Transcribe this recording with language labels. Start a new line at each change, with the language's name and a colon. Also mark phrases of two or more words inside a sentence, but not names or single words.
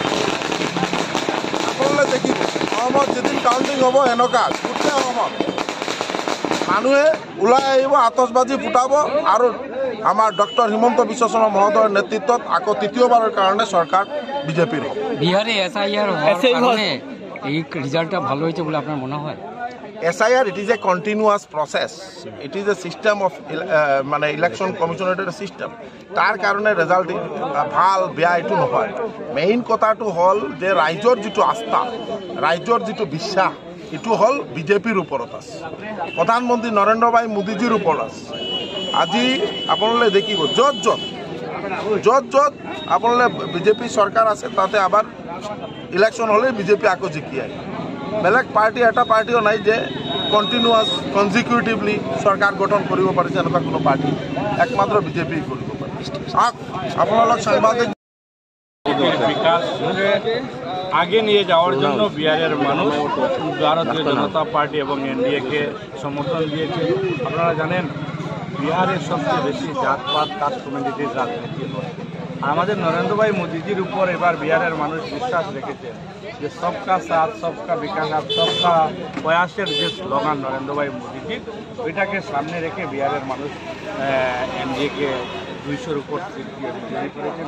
Assamese: আপোনালোকে দেখিব অসমত যেদিন কাউণ্টিং হ'ব এনেকুৱা গোটেই অসমত মানুহে ওলাই আহিব, আতচবাজি ফুটাব আৰু আমাৰ ডক্টৰ হিমন্ত বিশ্ব শৰ্মা মহোদয়ৰ নেতৃত্বত আকৌ তৃতীয়বাৰৰ কাৰণে চৰকাৰ বিজেপিৰ হ'ব।
Bangla: বিহারে SIR এই রেজাল্টটা ভালো হয়েছে বলে আপনার মনে হয়?
English: SIR, it is a continuous process. It is a system of
Bangla: মানে ইলেকশন কমিশনের সিস্টেম।
Assamese: তার কারণে রেজাল্ট ভাল বেয়া এইটো নহয়। মেইন কথাটো হ'ল যে ৰাইজৰ যিটো আস্থা, ৰাইজৰ যিটো বিশ্বাস এইটো হ'ল বিজেপিৰ ওপৰত আছে, প্ৰধানমন্ত্ৰী নৰেন্দ্ৰ ভাই মোদীজীৰ ওপৰত আছে। আজি আপোনালোকে দেখিব য'ত য'ত আপোনালোকে বিজেপি চৰকাৰ আছে তাতে আবার ইলেকশন হ'লে বিজেপি আকৌ জিকি আহে। বেলেগ পাৰ্টি এটা পাৰ্টিও নাই যে
English: continuous consecutively
Assamese: চৰকাৰ গঠন কৰিব পাৰিছে, এনেকুৱা কোনো পাৰ্টি একমাত্ৰ বিজেপি কৰিব পাৰে। আপোনালোক সাংবাদিক
Bangla: বিকাশ আগে নিয়ে যাওয়ার জন্য বিহারের মানুষ ভারতীয় জনতা পার্টি এবং NDA-কে সমর্থন দিয়েছে। আপনারা জানেন বিহারের সবচেয়ে বেশি জাতপাত
English: caste communitir
Bangla: রাজনীতি হয়। আমাদের নরেন্দ্র ভাই মোদীজির উপর এবার বিহারের মানুষ বিশ্বাস রেখেছেন যে সবকা সাথ সবকা বিকাশ আর সবকা প্রয়াসের যে স্লোগান নরেন্দ্র ভাই মোদীজির, ওইটাকে সামনে রেখে বিহারের মানুষ NDA-কে 200-র উপর সিট দিয়ে বিজয়ী করেছেন।